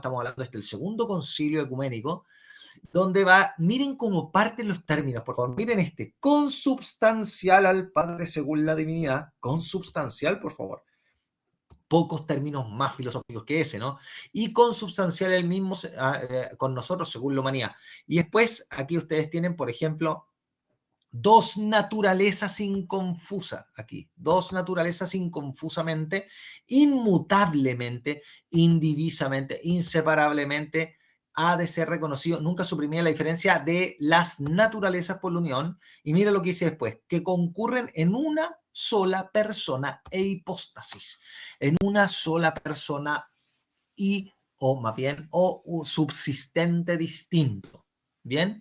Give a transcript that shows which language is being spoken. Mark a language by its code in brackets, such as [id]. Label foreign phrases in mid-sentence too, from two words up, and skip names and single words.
[es] Estamos hablando del segundo concilio ecuménico, donde va, miren cómo parten los términos, por favor, miren este, consubstancial al Padre según la divinidad, consubstancial, por favor. Pocos términos más filosóficos que ese, ¿no? Y consubstancial el mismo con nosotros según la humanidad. Y después, aquí ustedes tienen, por ejemplo, dos naturalezas inconfusas aquí, dos naturalezas inconfusamente, inmutablemente, indivisamente, inseparablemente, ha de ser reconocido, nunca suprimir la diferencia de las naturalezas por la unión, y mira lo que dice después, que concurren en una sola persona e hipóstasis, en una sola persona y, o más bien, o subsistente distinto, ¿bien?